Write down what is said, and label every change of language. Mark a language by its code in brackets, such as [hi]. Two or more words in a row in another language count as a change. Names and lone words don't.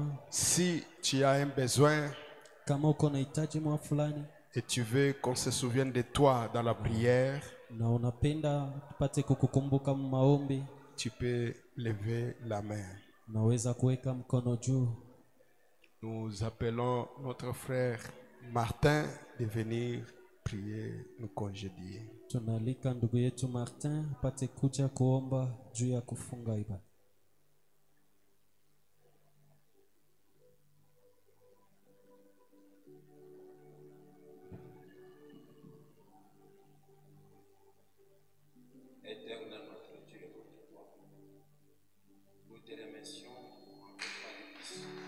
[fr] Si tu as un besoin [sw] kama uko na hitaji mwa fulani [fr] et tu veux qu'on se souvienne de toi dans la prière, [sw] na unapenda tupate kukukumbuka maombi, [fr] tu peux lever la main. [sw] naweza kuweka mkono juu. [fr] Nous appelons notre frère Martin de venir prier, nous congédier. [sw] Tunaalika ndugu yetu Martin apate kuja kuomba juu ya kufunga ibada. [fr] Éternel notre Dieu et notre roi, nous te remercions en notre Fils